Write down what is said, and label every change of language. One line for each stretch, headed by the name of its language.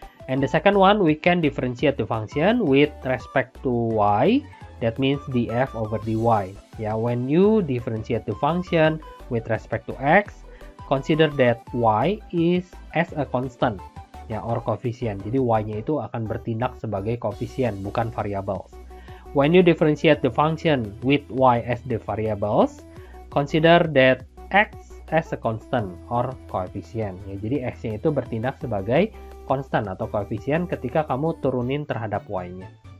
English: And the second one, we can differentiate the function with respect to y. That means df over dy. Yeah, when you differentiate the function with respect to x, consider that y is as a constant,
Indonesian: ya,
English: or coefficient.
Indonesian: Jadi y-nya itu akan bertindak sebagai koefisien, bukan variables.
English: When you differentiate the function with y as the variables, consider that x as a constant or coefficient.
Indonesian: Ya, jadi x-nya itu bertindak sebagai konstan atau koefisien ketika kamu turunin terhadap y-nya.